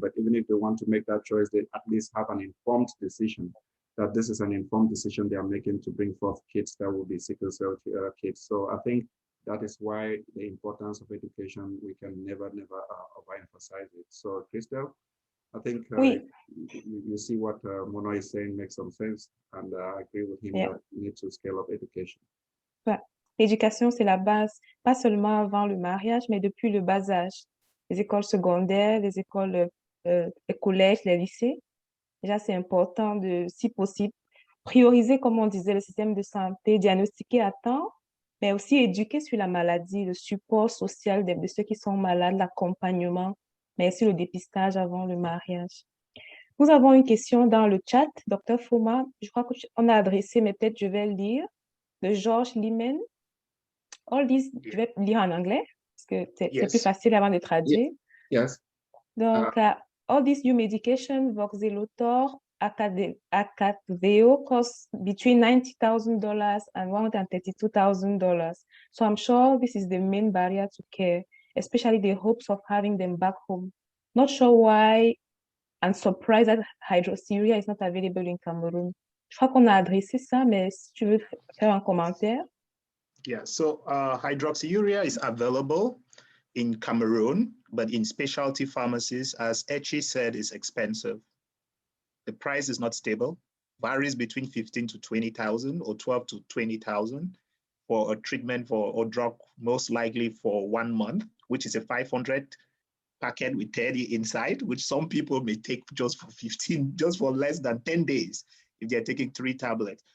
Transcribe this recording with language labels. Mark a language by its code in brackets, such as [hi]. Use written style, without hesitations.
[en] But even if they want to make that choice, they at least have an informed decision, that this is an informed decision they are making to bring forth kids that will be sickle cell kids. So I think that is why the importance of education, we can never overemphasize it. So Christelle, I think you see what Mono is saying makes some sense, and I agree with him that we need to scale up education. [fr] Ouais. L'éducation, c'est la base, pas seulement avant le mariage, mais depuis le bas âge. Les écoles secondaires, les écoles, les collèges, les lycées. Déjà, c'est important de, si possible, prioriser, comme on disait, le système de santé, diagnostiquer à temps, mais aussi éduquer sur la maladie, le support social de ceux qui sont malades, l'accompagnement, mais aussi le dépistage avant le mariage. Nous avons une question dans le chat, Dr. Foma, je crois qu'on a adressé, mais peut-être je vais le lire, de Georges Limen. [en] All these, [fr] je vais lire en anglais, parce que c'est plus facile avant de traduire. [en] Yes. [fr] Donc, [en] all these new medication, voxelotor, Acadveo, costs between $90,000 and $132,000. So I'm sure this is the main barrier to care, especially the hopes of having them back home. Not sure why, and surprised that hydroxyurea is not available in Cameroon. [fr] Je crois qu'on a adressé ça, mais si tu veux faire un commentaire. [en] Yeah, so hydroxyurea is available in Cameroon, but in specialty pharmacies, as Echi said, is expensive. The price is not stable, varies between 15 to 20,000 or 12 to 20,000 for a treatment or drug, most likely for 1 month, which is a 500 packet with 30 inside, which some people may take just for less than 10 days if they're taking 3 tablets.